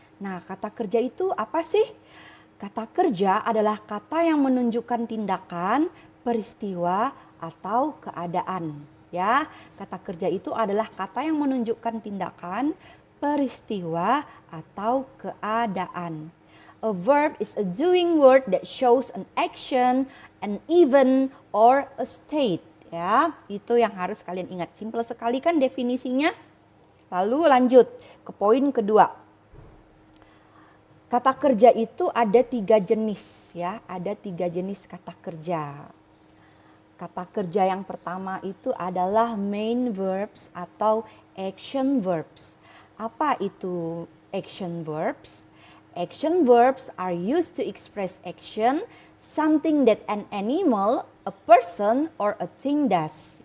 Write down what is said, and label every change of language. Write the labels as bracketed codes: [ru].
[id] Nah, kata kerja itu apa sih? Kata kerja adalah kata yang menunjukkan tindakan, peristiwa, atau keadaan. Ya, kata kerja itu adalah kata yang menunjukkan tindakan, peristiwa, atau keadaan. [en] A verb is a doing word that shows an action, an event, or a state. [id] Ya, itu yang harus kalian ingat. Simple sekali kan definisinya? Lalu lanjut ke poin kedua. Kata kerja itu ada 3 jenis ya, ada 3 jenis kata kerja. Kata kerja yang pertama itu adalah main verbs atau action verbs. Apa itu action verbs? [en] Action verbs are used to express action, something that an animal, a person, or a thing does.